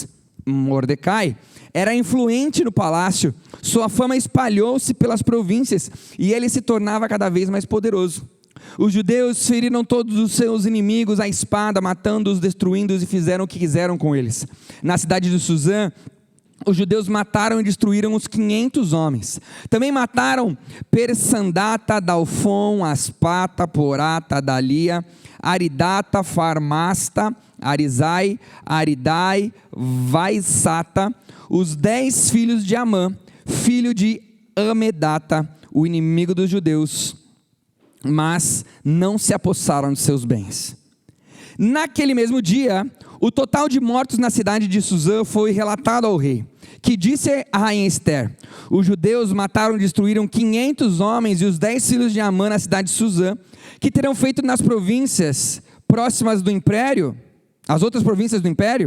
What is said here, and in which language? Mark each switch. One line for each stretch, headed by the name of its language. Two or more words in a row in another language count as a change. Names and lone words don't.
Portuguese: Mordecai era influente no palácio, sua fama espalhou-se pelas províncias, e ele se tornava cada vez mais poderoso. Os judeus feriram todos os seus inimigos à espada, matando-os, destruindo-os, e fizeram o que quiseram com eles. Na cidade de Suzã, os judeus mataram e destruíram os 500 homens. Também mataram Persandata, Dalfon, Aspata, Porata, Dalia, Aridata, Farmasta, Arizai, Aridai, Vaisata, os 10 filhos de Amã, filho de Amedata, o inimigo dos judeus, mas não se apossaram de seus bens. Naquele mesmo dia, o total de mortos na cidade de Suzã foi relatado ao rei, que disse a rainha Esther: os judeus mataram e destruíram 500 homens e os 10 filhos de Amã na cidade de Suzã, que terão feito nas províncias próximas do império, as outras províncias do império.